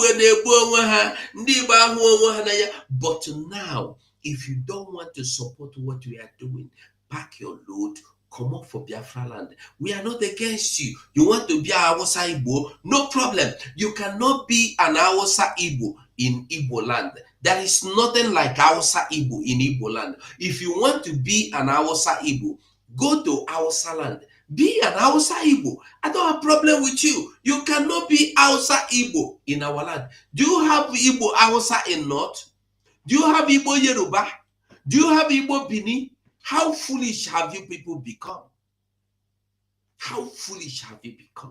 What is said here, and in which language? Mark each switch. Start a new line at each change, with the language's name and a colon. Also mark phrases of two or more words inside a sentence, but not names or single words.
English: But now, if you don't want to support what we are doing, pack your load, come up for Biafra land. We are not against you. You want to be a Hausa Igbo? No problem. You cannot be an Hausa Igbo in Igbo land. There is nothing like Hausa Igbo in Igbo land. If you want to be an Hausa Igbo, go to Hausa land. Be an Hausa Igbo. I don't have problem with you. You cannot be Hausa Igbo in our land. Do you have Igbo Hausa in North? Do you have Igbo Yoruba? Do you have Igbo Bini? How foolish have you people become? How foolish have you become?